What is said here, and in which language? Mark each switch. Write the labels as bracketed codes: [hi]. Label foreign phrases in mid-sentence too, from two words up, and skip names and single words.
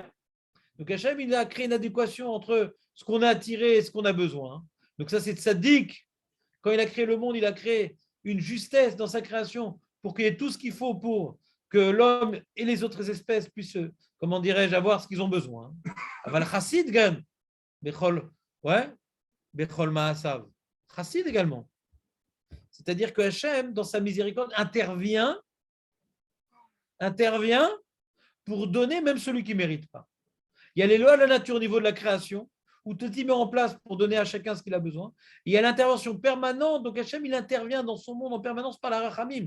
[fr] Donc Hachem, il a créé une adéquation entre ce qu'on a attiré et ce qu'on a besoin. Donc ça, c'est tzaddik. Quand il a créé le monde, il a créé une justesse dans sa création pour qu'il y ait tout ce qu'il faut pour que l'homme et les autres espèces puissent, comment dirais-je, avoir ce qu'ils ont besoin. [he] אבל חסיד גם, בכל, ouais, בכל מעשיו. [fr] Chassid également. C'est-à-dire que Hachem, dans sa miséricorde, intervient pour donner même celui qui ne mérite pas. Il y a les lois de la nature au niveau de la création, où tout y met en place pour donner à chacun ce qu'il a besoin. Et il y a l'intervention permanente, donc Hachem, il intervient dans son monde en permanence par la rachamim.